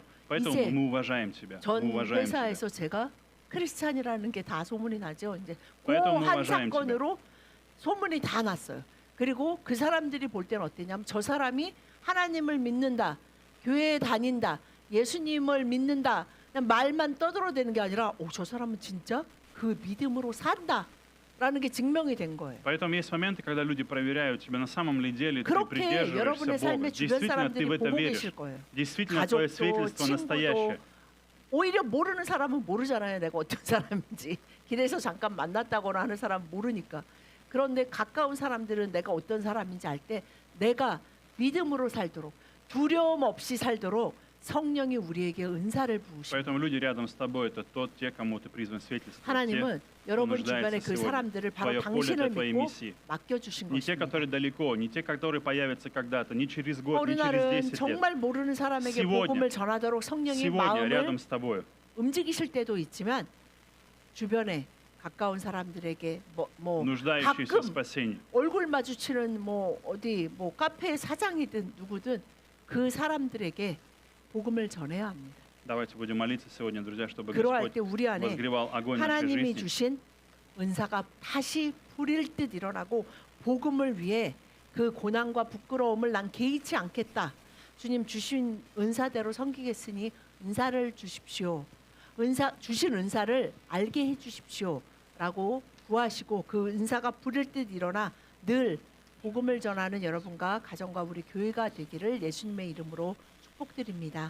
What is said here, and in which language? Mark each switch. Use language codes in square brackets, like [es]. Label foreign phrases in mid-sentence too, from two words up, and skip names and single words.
[ru] Поэтому [ko] 이제 [ru] мы уважаем тебя. [ko] 전 [ru] Мы уважаем тебя. [ko] 회사에서 제가 크리스찬이라는 게 다 소문이 나죠. 이제 그래도 그한 [ru] уважаем [ko] 사건으로 소문이 다 났어요. 그리고 그 사람들이 볼 때는 어땠냐면 저 사람이 하나님을 믿는다, 교회에 다닌다, 예수님을 믿는다, 그냥 말만 떠들어대는 게 아니라 저 사람은 진짜 그 믿음으로 산다라는 게 증명이 된 거예요. [ru] Поэтому есть моменты, когда люди проверяют тебя, на самом ли деле ты [ko] 그렇게 [ru] придерживаешься [ko] 여러분의 [ru] Бога. [ko] 삶에 주변 [ru] Действительно, ты [ko] 사람들이 [ru] в это [ko] 보고 [ru] веришь. [ko] 계실 거예요. [ru] Действительно, твое [ko] 가족도 [ru] свидетельство [ko] 친구도 [ru] настоящее. [ko] 오히려 모르는 사람은 모르잖아요. 내가 어떤 사람인지. 길에서 잠깐 만났다거나 하는 사람 모르니까. 그런데 가까운 사람들은 내가 어떤 사람인지 알 때 내가 믿음으로 살도록 두려움 없이 살도록 성령이 우리에게 은사를 부으십니다. [ru] Поэтому люди рядом с тобой это те, кому ты призван свидетельствовать. Те, [ko] 하나님은 여러분 주변에 [ru] нуждается [ko] 그 [ru] сегодня. [ko] 사람들을 바로 [ru] Твое поле [ko] 당신을 [ru] для твоей [ko] 믿고 [ru] миссии. [ko] 맡겨주신 [ru] Не те, [ko] 것입니다. [ru] которые далеко, не те, которые появятся когда-то, не через год, [ko] 어느 [ru] не через [ko] 날은 [ru] 10 лет. [ko] 정말 모르는 사람에게 [ru] Сегодня. [ko] 복음을 전하도록 성령이 [ru] Сегодня [ko] 마음을 [ru] рядом с тобой. [ko] 움직이실 때도 있지만 주변에 가까운 사람들에게 뭐 [ru] нуждающиеся [ko] 가끔 [ru] в спасении. [ko] 얼굴 마주치는 뭐 어디 뭐 카페 사장이든 누구든 그 사람들에게 복음을 전해야 합니다. [ru] Давайте будем молиться сегодня, друзья, чтобы [ko] 그러할 [ru] Господь [ko] 때 우리 안에 [ru] возгревал огонь нашей [ko] 하나님이 [ru] жизни. [ko] 주신 은사가 다시 불일 듯 일어나고 복음을 위해 그 고난과 부끄러움을 난 개의치 않겠다. 주님 주신 은사대로 섬기겠으니 은사를 주십시오. 주신 은사를 알게 해 주십시오라고 구하시고 그 은사가 불일 듯 일어나 늘 복음을 전하는 여러분과 가정과 우리 교회가 되기를 예수님의 이름으로 축복드립니다.